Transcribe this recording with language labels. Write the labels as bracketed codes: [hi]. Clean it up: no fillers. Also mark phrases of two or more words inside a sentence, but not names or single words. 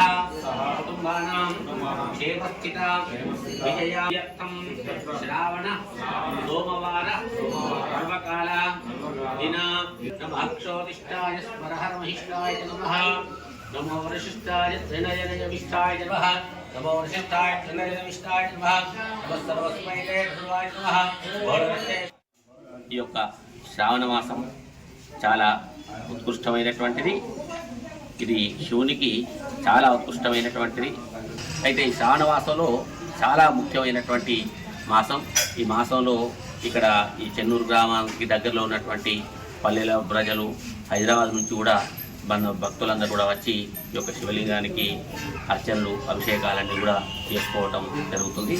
[sa] कुटुम्बानां क्षेमस्थिता विजयार्थं श्रावण सोमवार सर्वकाल दिन नमः क्षोतिष्ठाय स्मरहरमहिष्ठाय नमः नमो वरिष्ठाय त्रिनयनयमिष्ठाय नमः नमो वरिष्ठाय त्रिनयनयमिष्ठाय नमः नमः सर्वस्मै ते सर्वाय नमः भोरवते [te] ఈ యొక్క శ్రావణ మాసం చాలా ఉత్కృష్టమైనటువంటిది. ఇది శివునికి చాలా ఉత్కృష్టమైనటువంటిది. అయితే ఈ శ్రావణ మాసంలో చాలా ముఖ్యమైనటువంటి మాసం. ఈ మాసంలో ఇక్కడ ఈ చెన్నూరు గ్రామానికి దగ్గరలో ఉన్నటువంటి పల్లెల ప్రజలు, హైదరాబాద్ నుంచి కూడా భక్తులందరూ కూడా వచ్చి ఈ యొక్క శివలింగానికి అర్చనలు, అభిషేకాలన్నీ కూడా చేసుకోవటం జరుగుతుంది.